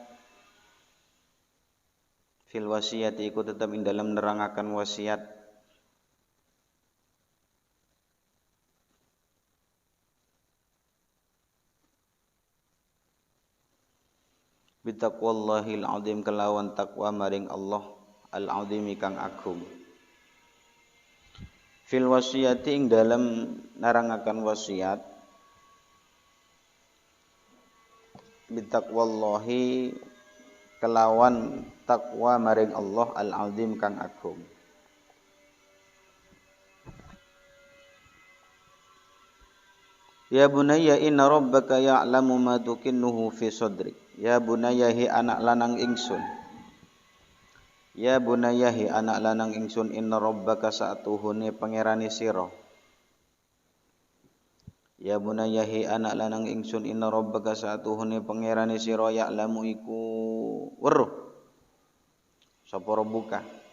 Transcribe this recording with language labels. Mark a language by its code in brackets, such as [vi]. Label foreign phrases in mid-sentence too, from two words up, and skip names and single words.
[ar] في الوصية [jv] iku tetep ing dalem nerangaken wasiat [ar] بتقوى الله العظيم [jv] kelawan takwa maring Allah al-azim kang agung. [ar] في الوصية [jv] ing dalem narangaken wasiat [ar] بتقوى الله [jv] kelawan takwa maring Allah al-azim kang agung. [ar] يا بني إن ربك يعلم ما تكنه في صدرك. يا بني [jv] hi anak lanang ingsun. [ar] يا بني [jv] hi anak lanang ingsun [ar] إن ربك [jv] sa'tuhune pangerane sira. [ar] يا بني [jv] hi anak lanang ingsun [ar] إن ربك [jv] sa'tuhune pangerane sira ya'lamu iku weruh sapa rabbuka.